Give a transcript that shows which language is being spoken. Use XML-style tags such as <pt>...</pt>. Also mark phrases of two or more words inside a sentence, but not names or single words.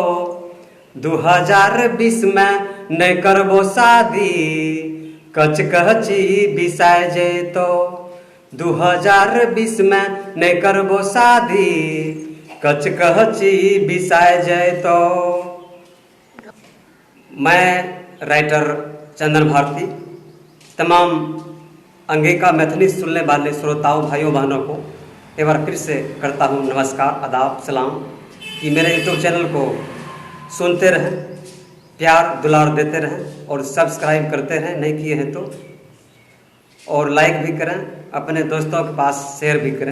<anp>2020 में नहीं करबो शादी कच कची बिसाय जैतो। 2020 में नहीं करबो शादी कच कची बिसाय जैतो।</anp> <hi>मैं राइटर चंदन भारती तमाम अंगिका मैथिली सुनने वाले श्रोताओं भाइयों बहनों को एक बार फिर से करता हूँ नमस्कार आदाब सलाम कि मेरे यूट्यूब चैनल को सुनते रहें, प्यार दुलार देते रहें और सब्सक्राइब करते रहें नहीं किए हैं तो, और लाइक भी करें, अपने दोस्तों के पास शेयर भी करें।</hi>